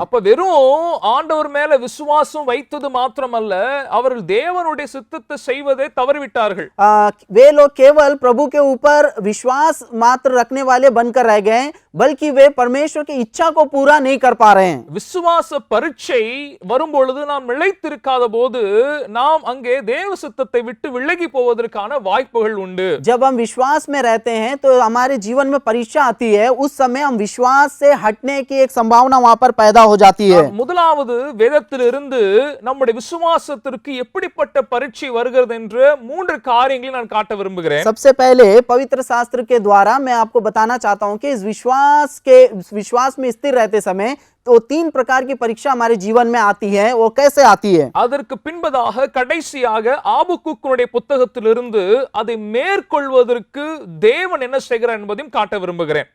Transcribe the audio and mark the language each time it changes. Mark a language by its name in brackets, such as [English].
[Tamil] அப்ப வெறும் ஆண்டவர் மேல விசுவாசம் வைத்தது மாத்திரமல்ல, அவர்கள் தேவனுடைய சித்தத்தை செய்வதை தவறிவிட்டார்கள். [Hindi] वे लोग केवल प्रभु के ऊपर विश्वास मात्र रखने वाले बनकर रह गए, बल्कि वे परमेश्वर की इच्छा को पूरा नहीं कर पा रहे हैं। [Tamil] விசுவாச பரீட்சை வரும்பொழுது நாம் நிலைத்திருக்காத போது நாம் அங்கே தேவ சித்தத்தை விட்டு விலகி போவதற்கான வாய்ப்புகள் உண்டு. [Hindi] जब हम विश्वास में रहते हैं तो हमारे जीवन में परीक्षा आती है, उस समय हम विश्वास से हटने की एक संभावना वहां पर पैदा हो जाती है। [Tamil] முதலாவது வேதத்திலிருந்து நம்முடைய விசுவாசத்திற்கு எப்படிப்பட்ட பரீட்சை வருகிறது என்று 3 காரியங்களை நான் காட்ட விரும்புகிறேன். [Hindi] सबसे पहले पवित्र शास्त्र के द्वारा मैं आपको बताना चाहता हूं कि इस विश्वास में स्थिर रहते समय तो 3 प्रकार की परीक्षा हमारे जीवन में आती है, वो कैसे आती है? [Tamil] அதற்கு பின்பதாக கடைசியாக ஆபக்குக்கினுடைய புத்தகத்திலிருந்து அதை மேற்கொள்வதற்கு தேவன் என்ன செய்கிறார் என்பதையும் காட்ட விரும்புகிறேன்.